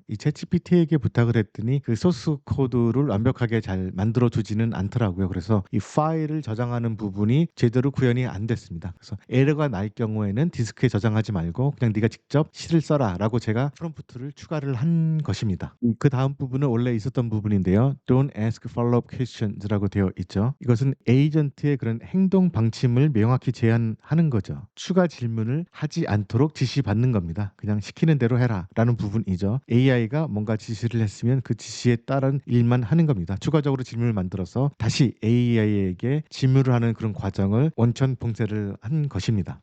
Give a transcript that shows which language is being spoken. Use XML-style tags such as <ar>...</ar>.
<ko>이 챗GPT에게 부탁을 했더니 그 소스 코드를 완벽하게 잘 만들어 주지는 않더라고요. 그래서 이 파일을 저장하는 부분이 제대로 구현이 안 됐습니다. 그래서 에러가 날 경우에는 디스크에 저장하지 말고 그냥 네가 직접 시를 써라 라고 제가 프롬프트를 추가를 한 것입니다. 그 다음 부분은 원래 있었던 부분인데요.</ko> <en>Don't ask follow-up questions</en> <ko>라고 되어 있죠. 이것은 에이전트의 그런 행동 방침을 명확히 제한하는 거죠. 추가 질문을 하지 않도록 지시받는 겁니다. 그냥 시키는 대로 해라 라는 부분이죠. AI가 뭔가 지시를 했으면 그 지시에 따른 일만 하는 겁니다. 추가적으로 질문을 만들어서 다시 AI에게 질문을 하는 그런 과정을 원천 봉쇄를 한 것입니다.</ko>